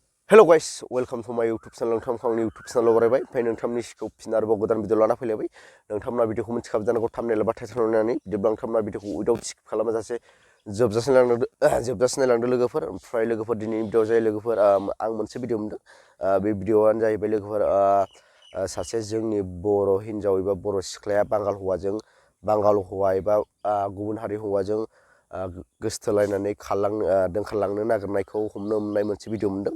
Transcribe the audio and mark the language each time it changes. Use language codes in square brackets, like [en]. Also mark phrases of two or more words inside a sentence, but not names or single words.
[en] Hello guys, welcome to my YouTube channel। [brx] नोंथांखौ आंनि YouTube चेनेलाव बरायबाय। ओमफ्राय नोंथांनि सिगाङाव फिन आरोबाव गोदान भिडिअ लाना फैलायबाय। नोंथांमोना भिडिअखौ मिथिखाबाय जानांगौ थाम्बनेल एबा टाइटेल नुनानै। बिदिब्ला नोंथांमोना भिडिअखौ [en] without skip [brx] खालामाजासे जोबजासिम नायलांदो, जोबजासिम नायलांदो लोगोफोर। ओमफ्राय लोगोफोर दिनैनि भिडिअ जायो लोगोफोर, आम, आं मोनसे भिडिअ मोनदों। आ, बे भिडिअआनो जाहैबाय लोगोफोर, आ, आ, सासे जोंनि बर' हिन्जाव एबा बर' सिख्लाया बांगाल हौवाजों, बांगाल हौवा एबा, आ, गुबुन हारि हौवाजों, आ, गोसथोलायनानै खारलांनो, आ, दोनखारलांनो नागिरनायखौ हमनो मोननाय मोनसे भिडिअ मोनदों।